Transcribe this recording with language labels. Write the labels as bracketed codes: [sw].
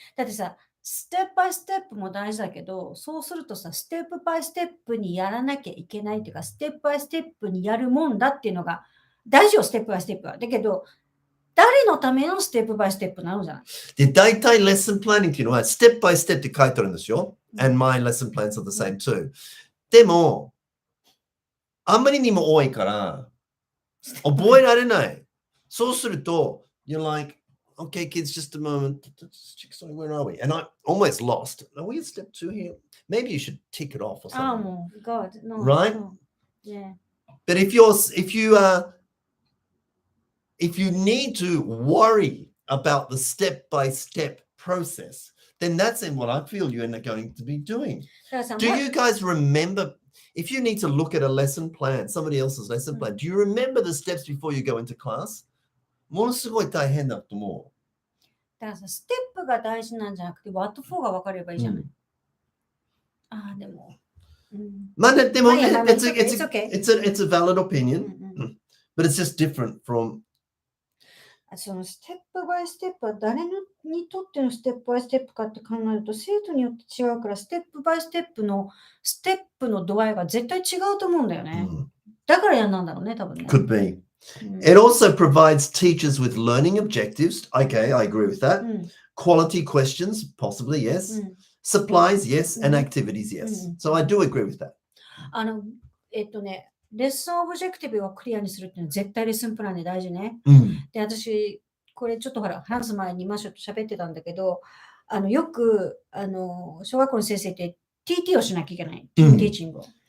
[ja] だってさ、ステップバイステップも大事だけど、そうするとさ、ステップバイステップにやらなきゃいけないっていうか、ステップバイステップにやるもんだっていうのが大事よ、ステップバイステップは。だけど、誰のためのステップバイステップなのじゃない？で、大体レッスンプランニングっていうのは、ステップバイステップって書いてあるんですよ。 [en] And my lesson plans are the same too. [ja] でも、あんまりにも多いから、覚えられない。そうすると、 [en] you're like, okay, kids, just a moment. Sorry, where are we? And I almost lost. Are we at step 2 here? Maybe you should tick it off or something. Oh, God, no. Right? No. Yeah. But if you need to worry about the step-by-step process, then that's in what I feel you're going to be doing. Do you guys remember, if you need to look at a lesson plan, somebody else's lesson plan, do you remember the steps before you go into class? [ja] ものすごい大変だと思う。だからさ、ステップが大事なんじゃなくて、 [en] what for [ja] が分かればいいじゃない。ああ、でも。まあでもね、 [en] it's a valid opinion, but it's just different from [ja] そのステップバイステップは誰にとってのステップバイステップかって考えると生徒によって違うからステップバイステップの度合いが絶対違うと思うんだよね。だからやんなんだろうね、多分ね。 [en] Could be. It also provides teachers with learning objectives. Okay, I agree with that. Quality questions, possibly, yes. Supplies, yes. And activities, yes. So I do agree with that. [ja] レッスンオブジェクティブをクリアにするっていうのは絶対レッスンプランで大事ね。で、私、これちょっと話す前にマシュと喋ってたんだけど、よく、小学校の先生って TT をしなきゃいけない。ティーチングを。